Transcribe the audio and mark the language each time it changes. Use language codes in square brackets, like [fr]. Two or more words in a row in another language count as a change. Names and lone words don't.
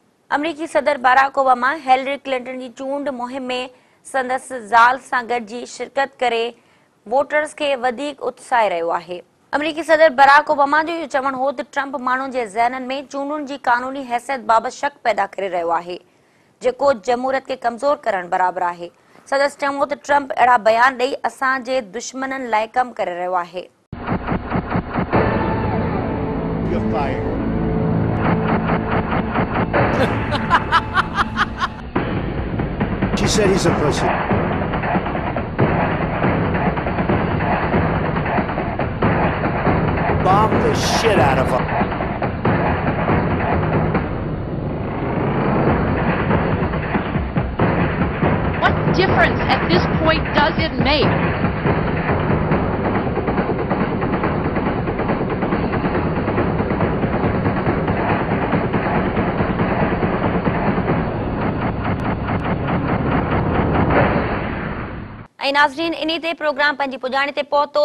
[sd] अमरीकी सदर बराक ओबामा हेलरी क्लिंटन जी चूंड मुहिम में संदसि ज़ाल सां गॾिजी शिरकत करे वोटर्स खे वधीक उत्साहे रहियो आहे। अमरीकी सदर बराक ओबामा जो इहो चवणु हो त ट्रंप माण्हुनि जे ज़हननि में चूंडुनि जी कानूनी हैसियत बाबति शक पैदा करे रहियो आहे, जेको जमहूरियत खे कमज़ोर करण बराबरि आहे। सदस्य चयो त ट्रंप अहिड़ा बयान ॾेई असांजे दुश्मननि लाइ कमु करे रहियो आहे। [en] You're fired. She said he's a pussy. Bomb the shit out of him. What difference at this point does it make? [sd] ऐं नाज़रीन, इन ते प्रोग्राम पंहिंजी पुॼाणी ते पहुतो।